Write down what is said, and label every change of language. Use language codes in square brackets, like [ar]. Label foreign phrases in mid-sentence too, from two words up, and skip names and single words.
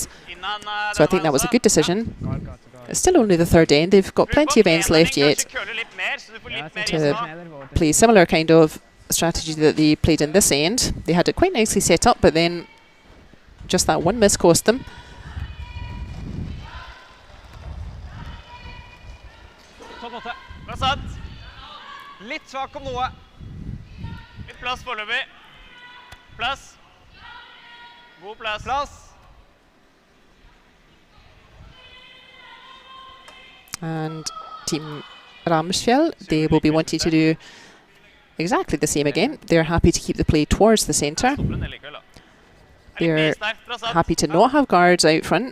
[en] So I think that was a good decision. It's still only the third end. They've got plenty of ends left yet to play similar kind of strategy that they played in this end. They had it quite nicely set up, but then just that one miss cost them. [no] Litt svak om noe. Litt plass foreløpig. Plass. God plass. Plass. [en] And Team Ramsfjell, they will be wanting to do exactly the same again. They're happy to keep the play towards the centre. They're happy to not have guards out front.